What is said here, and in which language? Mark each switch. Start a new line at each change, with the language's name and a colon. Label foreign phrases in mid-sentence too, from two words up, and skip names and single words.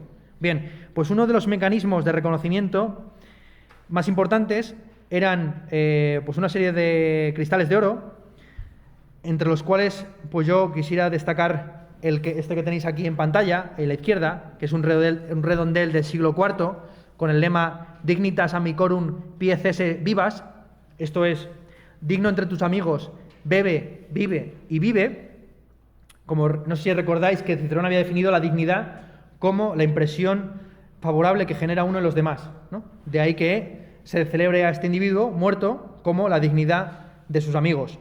Spanish: Bien, pues uno de los mecanismos de reconocimiento más importantes eran pues una serie de cristales de oro, entre los cuales pues yo quisiera destacar este que tenéis aquí en pantalla, en la izquierda, que es un redondel del siglo IV, con el lema
Latin: Dignitas amicorum pies esse vivas,
Spanish: esto es, digno entre tus amigos, bebe, vive y vive. Como no sé si recordáis que Cicerón había definido la dignidad como la impresión favorable que genera uno en los demás, ¿no? De ahí que se celebre a este individuo muerto como la dignidad de sus amigos.